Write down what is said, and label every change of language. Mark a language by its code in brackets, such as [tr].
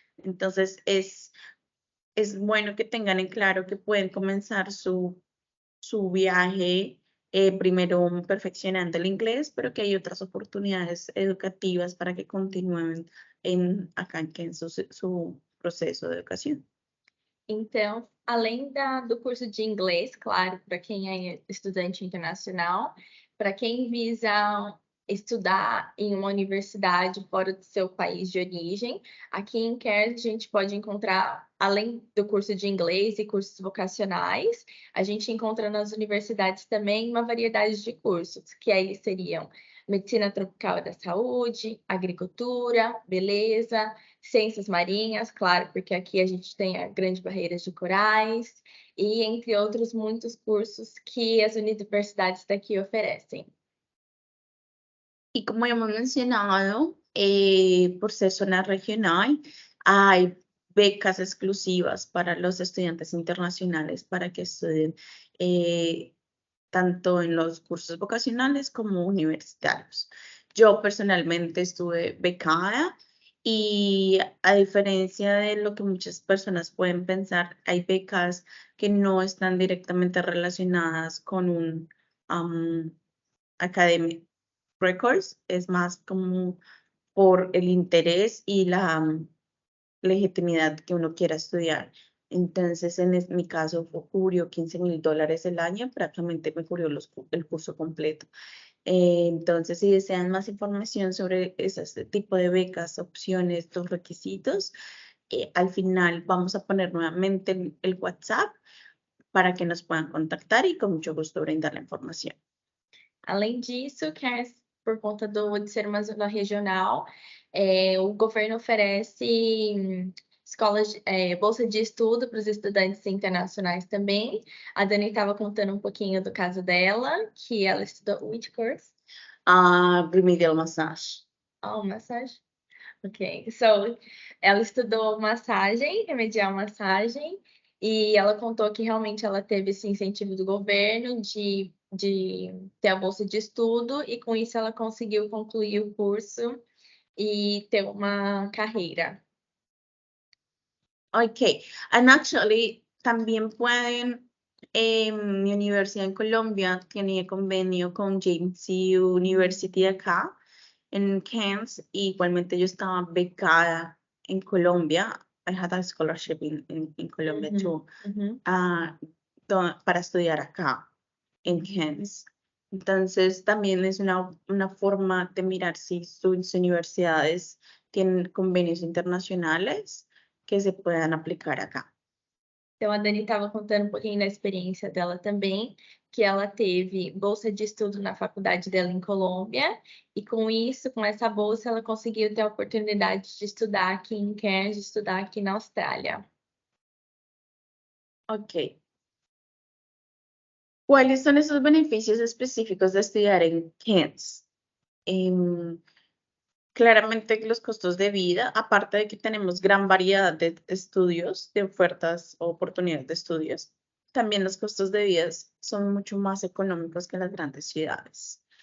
[es] Entonces, es bueno que tengan en claro que pueden comenzar su viaje primero perfeccionando el inglés, pero que hay otras oportunidades educativas para que continúen acá en su proceso de educación. [pt] Então, além do curso de inglês, claro, para quem é estudante internacional, para quem visa estudar em uma universidade fora do seu país de origem, aqui em Cairns a gente pode encontrar, além do curso de inglês e cursos vocacionais, a gente encontra nas universidades também uma variedade de cursos, que aí seriam medicina tropical da saúde, agricultura, beleza, ciências marinhas, claro, porque aqui a gente tem a Grande Barreira de Corais, e entre outros muitos cursos que as universidades daqui oferecem. [es] Y como hemos mencionado, por ser zona regional, hay becas exclusivas para los estudiantes internacionales para que estudien tanto en los cursos vocacionales como universitarios. Yo personalmente estuve becada y a diferencia de lo que muchas personas pueden pensar, hay becas que no están directamente relacionadas con un [en] academic records, [es] es más como por el interés y la legitimidad que uno quiera estudiar. Entonces, mi caso, cubrió $15,000 el año, prácticamente me cubrió el curso completo. Entonces, si desean más información sobre ese tipo de becas, opciones, los requisitos, al final vamos a poner nuevamente el WhatsApp para que nos puedan contactar y con mucho gusto brindar la información. [pt] Além disso, por conta de ser uma zona regional, o governo oferece bolsa de estudo para os estudantes internacionais também. A Dani estava contando um pouquinho do caso dela, que ela estudou [en] which course? Remedial massage. Oh, massage? Ok. [pt] So, ela estudou massagem, remedial massagem, e ela contou que realmente ela teve esse incentivo do governo de ter a bolsa de estudo, e com isso ela conseguiu concluir o curso e ter uma carreira. [en] Ok, and actually [es] también pueden, mi universidad en Colombia tiene convenio con James University de acá, en Cairns, y igualmente yo estaba becada en Colombia. [en] I had a scholarship in Colombia too, ah, [es] para estudiar acá en Cairns. Entonces también es una forma de mirar si sus universidades tienen convenios internacionales que se puedan aplicar acá. [pt] Então, a Dani estava contando um pouquinho da experiência dela também, que ela teve bolsa de estudo na faculdade dela em Colômbia, e com isso, com essa bolsa, ela conseguiu ter a oportunidade de estudar aqui em Cairns, de estudar aqui na Austrália. [en] Ok. [es] ¿Cuáles son esos beneficios específicos de estudiar en Cairns? Claramente los costos de vida, aparte de que tenemos gran variedad de estudios, de ofertas o oportunidades de estudios, también los costos de vida son mucho más económicos que en las grandes ciudades.